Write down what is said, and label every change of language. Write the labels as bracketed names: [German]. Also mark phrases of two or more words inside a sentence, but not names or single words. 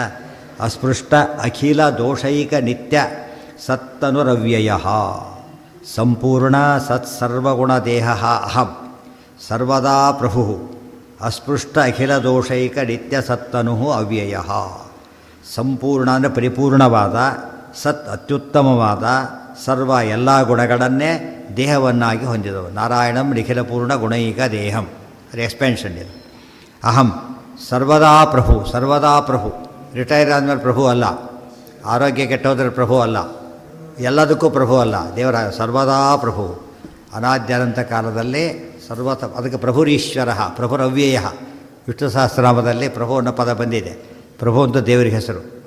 [Sanskrit] ಅಸ್ಪೃಷ್ಟ ಅಖಿಲ ದೋಷೈಕ ನಿತ್ಯ ಸತ್ತನುರವ್ಯಯ ಸಂಪೂರ್ಣ ಸತ್ಸರ್ವಗುಣ ದೇಹ ಅಹಂ ಸರ್ವದಾ ಪ್ರಭು ಅಸ್ಪೃಷ್ಟ ಅಖಿಲ ದೋಷೈಕ ನಿತ್ಯ ಸತ್ತನು ಅವ್ಯಯ. [Kannada] ಸಂಪೂರ್ಣ ಅಂದರೆ ಪರಿಪೂರ್ಣವಾದ, ಸತ್ ಅತ್ಯುತ್ತಮವಾದ, ಸರ್ವ ಎಲ್ಲ ಗುಣಗಳನ್ನೇ ದೇಹವನ್ನಾಗಿ ಹೊಂದಿದವು. [Sanskrit] ನಾರಾಯಣಂ ನಿಖಿಲ ಪೂರ್ಣ ಗುಣೈಕ ದೇಹಂ, [Kannada] ಅದು ಎಕ್ಸ್ಪೆನ್ಷನ್ ಇದು. [Sanskrit] ಅಹಂ ಸರ್ವದಾ ಪ್ರಭು, ಸರ್ವದಾ ಪ್ರಭು. [Kannada] ರಿಟೈರ್ ಆದಮೇಲೆ ಪ್ರಭು ಅಲ್ಲ, ಆರೋಗ್ಯ ಕೆಟ್ಟೋದ್ರೆ ಪ್ರಭು ಅಲ್ಲ, ಎಲ್ಲದಕ್ಕೂ ಪ್ರಭು ಅಲ್ಲ. ದೇವರ [Sanskrit] ಸರ್ವದಾ ಪ್ರಭು, [Kannada] ಅನಾದ್ಯನಂತ ಕಾಲದಲ್ಲಿ ಸರ್ವತ. ಅದಕ್ಕೆ [Sanskrit] ಪ್ರಭುರೀಶ್ವರ, ಪ್ರಭುರವ್ಯಯ. [Kannada] ವಿಷ್ಣು ಸಹಸ್ರನಾಮದಲ್ಲಿ ಪ್ರಭು ಅನ್ನೋ ಪದ ಬಂದಿದೆ. ಪ್ರಭು ಅಂತ ದೇವರಿಗೆ ಹೆಸರು.